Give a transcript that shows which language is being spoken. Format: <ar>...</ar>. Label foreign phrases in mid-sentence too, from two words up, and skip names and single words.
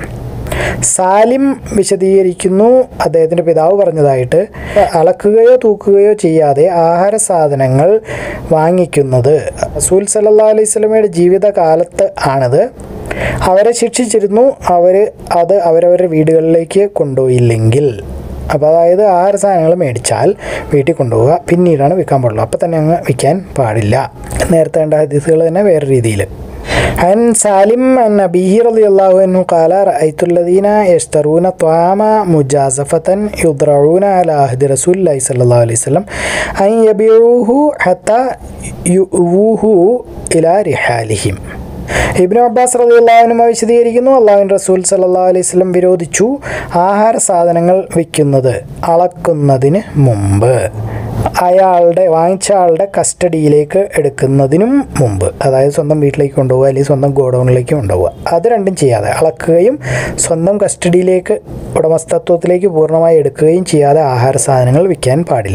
<ml>സാലിം വിശദീകരിക്കുന്നു, അദ്ദേഹത്തിൻ്റെ പിതാവ് പറഞ്ഞതായിട്ട്, അളക്കുകയോ തൂക്കുകയോ ചെയ്യാതെ ആഹാര സാധനങ്ങൾ വാങ്ങിക്കുന്നത് റസൂൽ</ml> <ar>صلى الله عليه وسلم</ar> <ml>ജീവിതകാലത്ത് ആണിത്. അവരെ ശിക്ഷിച്ചിരുന്നു, അത് അവരവരുടെ വീടുകളിലേക്ക് കൊണ്ടുപോയില്ലെങ്കിൽ. അപ്പോൾ അതായത് ആഹാര സാധനങ്ങൾ മേടിച്ചാൽ വീട്ടിൽ കൊണ്ടുപോവുക, പിന്നീടാണ് വിൽക്കാൻ പാടുള്ളൂ, അപ്പോൾ തന്നെ അങ്ങ് വിൽക്കാൻ പാടില്ല. നേരത്തെ കണ്ട ഹദീസുകൾ തന്നെ വേറെ രീതിയിൽ.</ml> <ar>عن سالم عن أبيه رضي الله عنه قال رأيت الذين يشترون طعام مجازفة يضرعون على عهد رسول الله صلى الله عليه وسلم أن يبيعوه حتى يؤوه إلى رحالهم.</ar> <ml>ഇബ്നു അബ്ബാസ്</ml> <ar>رضي الله عنه</ar> <ml>വിശദീകരിക്കുന്നു, അല്ലാഹുവിൻ്റെ റസൂൽ</ml> <ar>صلى الله عليه وسلم</ar> <ml>വിരോധിച്ചു ആഹാര സാധനങ്ങൾ വിൽക്കുന്നത് അളക്കുന്നതിന് മുമ്പ്, വാങ്ങിച്ച ആളുടെ കസ്റ്റഡിയിലേക്ക് എടുക്കുന്നതിനും മുമ്പ്. അതായത് സ്വന്തം വീട്ടിലേക്ക് കൊണ്ടുപോകുക അല്ലെങ്കിൽ സ്വന്തം ഗോഡൗണിലേക്ക് കൊണ്ടുപോകുക, അത് രണ്ടും ചെയ്യാതെ, അളക്കുകയും സ്വന്തം കസ്റ്റഡിയിലേക്ക്, ഉടമസ്ഥത്വത്തിലേക്ക് പൂർണ്ണമായി എടുക്കുകയും ചെയ്യാതെ ആഹാര സാധനങ്ങൾ വിൽക്കാൻ പാടില്ല.</ml>